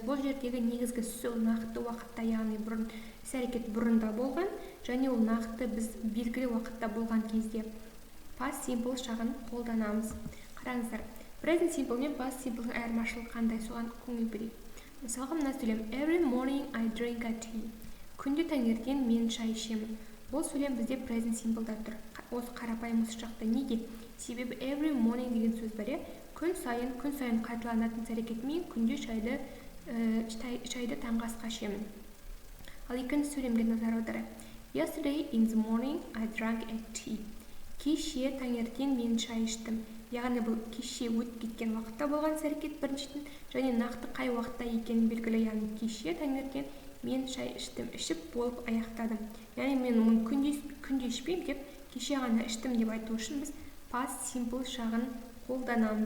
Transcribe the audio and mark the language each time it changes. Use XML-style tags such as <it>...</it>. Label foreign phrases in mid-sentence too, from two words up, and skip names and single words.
<kk>Бұл жердегі негізгі сөз нақты уақытта, яғни іс-әрекет бұрында болған, және ол нақты біз белгілі уақытта болған кезде</kk> <en>past simple</en> <kk>шағын қолданамыз. Қараңыздар,</kk> <en>present simple</en> <kk>мен</kk> <en>past simple</en> <kk>айырмашылығы қандай, соған көңіл бөлейік. Мысалға мына сөйлем:</kk> <en>Every morning I drink a tea.</en> <kk>Күнде таңертең мен шай ішемін. Бұл сөйлем бізде</kk> <en>present simple'да</en> <kk>тұр. Осы қарапайым осы шақта. Неге? Себебі</kk> <en>every morning</en> <kk>деген сөз бар. Күн сайын қайталанатын іс-әрекетімен күнде шайды таңғы асқа ішемін. Ал екінші сөйлемге назар аударайық.</kk> <en>Yesterday in the morning I drank a tea.</en> <kk>Кеше таңертең мен шай іштім. Яғни бұл кеше өтіп кеткен уақытта болған іс-әрекет біріншіден, және нақты қай уақытта екенін белгілі. Яғни кеше таңертең мен шай іштім, ішіп болып аяқтадым. Яғни мен оны күнде ішпеймін деп, кеше ғана іштім деп айту үшін біз</kk> <en>past simple</en> <kk>шағын қолданамыз.</kk>